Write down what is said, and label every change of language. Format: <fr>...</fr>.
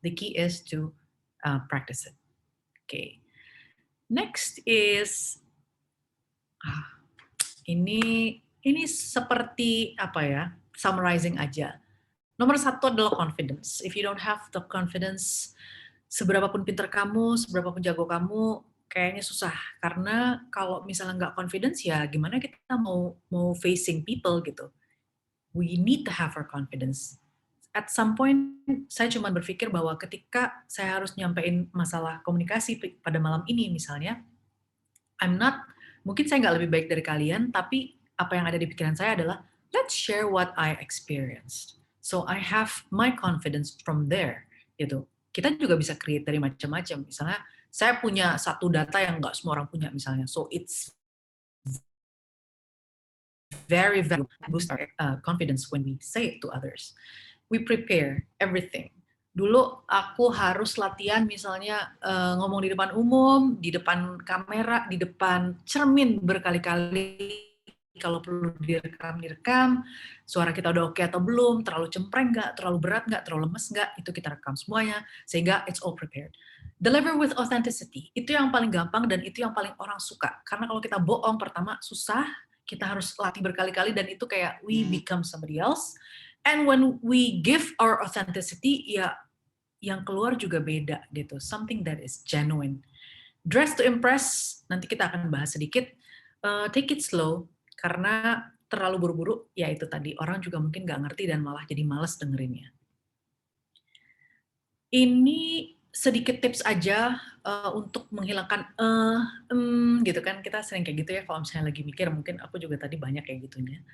<en>The key is to practice it. Okay. Next is</en> <id>ini seperti apa ya? Summarizing aja. Nomor 1 adalah confidence.</id> <en>If you don't have the confidence,</en> <id>seberapapun pinter kamu, seberapapun jago kamu, kayaknya susah. Karena kalau misalnya nggak confidence, ya gimana kita mau facing people gitu.</id> <en>We need to have our confidence.</en> <id>At some point, saya cuma berpikir bahwa ketika saya harus nyampein masalah komunikasi pada malam ini misalnya, mungkin saya nggak lebih baik dari kalian, tapi apa yang ada di pikiran saya adalah,</id> <en>let's share what I experienced. So I have my confidence from there.</en> <id>Gitu. Kita juga bisa create dari macam-macam. Misalnya, saya punya satu data yang nggak semua orang punya misalnya.</id> <en>So it's very, very boost our confidence when we say it to others. We prepare everything.</en> <id>Dulu aku harus latihan misalnya ngomong di depan umum, di depan kamera, di depan cermin berkali-kali. Kalau perlu direkam, suara kita udah oke atau belum, terlalu cempreng nggak, terlalu berat nggak, terlalu lemes nggak, itu kita rekam semuanya, sehingga</id> <en>it's all prepared. Deliver with authenticity,</en> <id>itu yang paling gampang dan itu yang paling orang suka. Karena kalau kita bohong pertama susah, kita harus latih berkali-kali dan itu kayak</id> <en>we become somebody else. And when we give our authenticity,</en> <id>ya yang keluar juga beda gitu.</id> <en>Something that is genuine. Dress to impress,</en> <id>nanti kita akan bahas sedikit.</id> <en>Take it slow,</en> <id>karena terlalu buru-buru, ya itu tadi, orang juga mungkin nggak ngerti dan malah jadi males dengerinnya. Ini sedikit tips aja untuk menghilangkan gitu kan, kita sering kayak gitu ya, kalau misalnya lagi mikir, mungkin aku juga tadi banyak kayak gitunya.</id>